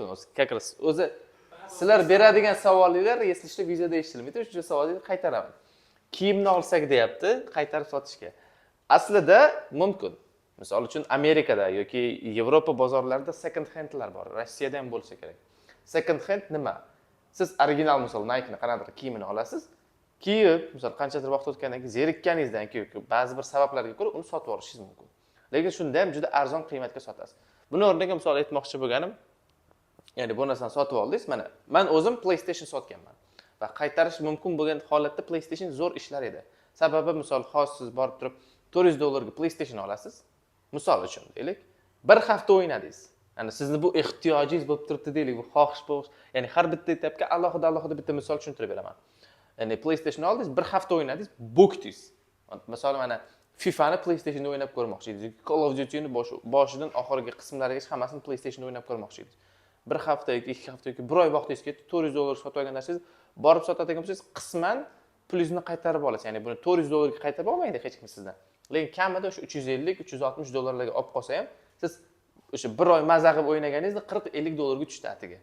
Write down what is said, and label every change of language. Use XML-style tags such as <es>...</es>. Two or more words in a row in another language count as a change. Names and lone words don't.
<ru>Как раз</ru> <uz>o'zi sizlar beradigan savollar,</uz> <ru>если что,</ru> <uz>videoda eshitilmaydi, o'sha savolni qaytaraman. Kiyimni olsak deyapti, qaytarib sotishga. Aslida mumkin. Misol uchun Amerikada yoki Yevropa bozorlarida</uz> <en>second handlar</en> <uz>bor. Rossiyada ham bo'lsa kerak.</uz> <en>Second hand</en> <uz>nima? Siz original misol Nike'ni qanaqadir kiyimini olasiz, kiyib, misol qanchadir vaqt o'tgandan keyin zerikkaningizdan keyin ba'zi bir sabablarga ko'ra uni sotib olishingiz mumkin. Lekin shunda ham juda arzon qiymatga sotasiz. Buni o'rniga misol aytmoqchi bo'lganim, ya'ni bu narsani sotib oldingiz, mana men o'zim PlayStation sotganman va qaytarish mumkin bo'lgan holatda PlayStation zo'r ishlar edi. Sababi misol hozir siz borib turib $400 PlayStation olasiz. Misol uchun deylik, bir hafta o'ynadingiz. Ya'ni sizni bu ehtiyojingiz bo'lib turibdi deylik, bu xohish bo'lish. Ya'ni har bitta etapga alohida bitta misol tushuntirib beraman. Ya'ni PlayStation oldingiz, bir hafta o'ynadingiz, bo'kdingiz. Misol mana FIFAni PlayStationda o'ynab ko'rmoqchi edingiz. Call of Duty'ni boshidan oxiriga qismlarigacha hammasini PlayStationda o'ynab ko'rmoqchi edingiz. Bir hafta yoki 2 hafta yoki 1 oy vaqtingiz ketdi, $400 sotib olgan narsangiz borib sotadigan bo'lsangiz, qisman pulingizni qaytarib olasiz. Ya'ni buni $400 ga qaytarib olmaydi hech kim sizdan. Lekin kamida o'sha $350-360 ga olib qolsa ham, siz o'sha 1 oy maza qilib o'ynaganingizda $40-50 ga tushdi atiga.</uz>